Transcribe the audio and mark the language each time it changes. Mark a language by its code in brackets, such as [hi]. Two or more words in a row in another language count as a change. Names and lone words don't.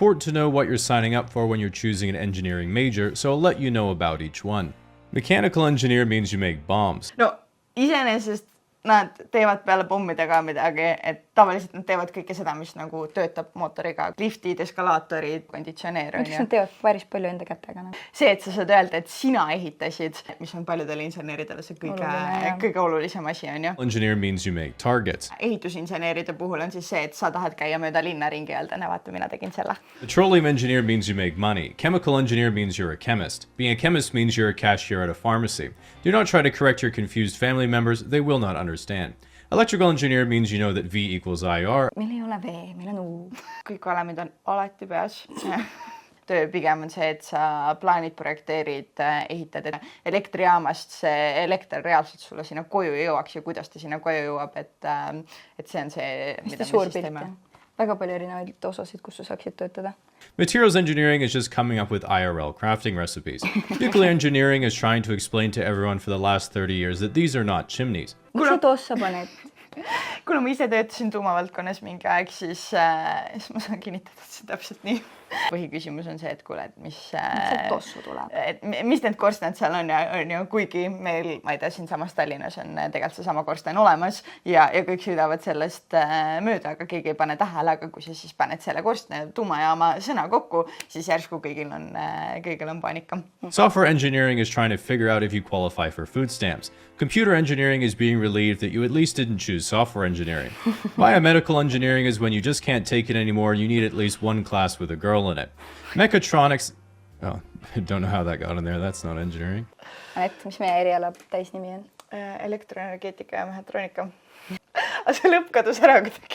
[en] important to know what you're signing up for when you're choosing an engineering major, so I'll let you know about each one. Mechanical engineer means you make bombs. [et] No, iseenesest nad teevad peale pommidega midagi, et tavaliselt nad teevad kõike seda, mis nagu töötab mootoriga. Liftid, eskalaatorid, konditsioneer. Miks nad teevad päris palju enda kätega? See, et sa saad öelda, et sina ehitasid, mis on paljudele inseneeridele see kõige olulisem asi, on ju. [en] Engineer means you make targets. [et] Ehitusinseneeride puhul on siis see, et sa tahad käia mööda linna ringi ja öelda, vaata, mina tegin selle. [en] Petroleum engineer means you make money. Chemical engineer means you're a chemist. Being a chemist means you're a cashier at a pharmacy. Do not try to correct your confused family members. They will not understand. Electrical engineer means you know that V equals IR. [et] Meil ei ole V, meil on U. Kõik valemid on alati peas. Töö pigem on see, et sa plaanid, projekteerid, ehitad elektrijaamast, see elekter reaalselt sulle sinna koju jõuaks ja kuidas ta sinna koju jõuab, et see on see, mida me siis teeme. Väga palju erinevaid osasid, kus sa saaksid töötada. [en] Materials engineering is just coming up with IRL crafting recipes. Nuclear engineering is trying to explain to everyone for the last 30 years that these are not chimneys. [et] Miks sa tossa paned? Kuna ma ise töötasin tuumavaldkonnas mingi aeg, siis ma saan kinnitada, et see täpselt nii. Põhiküsimus on see, et kuule, et mis need korstnad seal on ja kuigi meil, ma ei tea, siin samas Tallinnas on tegelikult see sama korsten olemas ja kõik sõidavad sellest mööda, aga keegi ei pane tähele, aga kui sa siis paned selle korstne tuumajaama sõna kokku, siis järsku kõigil on paanika. [en] Software engineering is trying to figure out if you qualify for food stamps. Computer engineering is being relieved that you at least didn't choose software engineering. Biomedical engineering is when you just can't take it anymore and you need at least one class with a girl in it. Mechatronics... Oh, I don't know how that got in there. That's not engineering. [et] Anett, mis meie eriala täisnimi on? Elektroenergeetika ja mehatroonika. Aga see lõpp kadus ära kuidagi.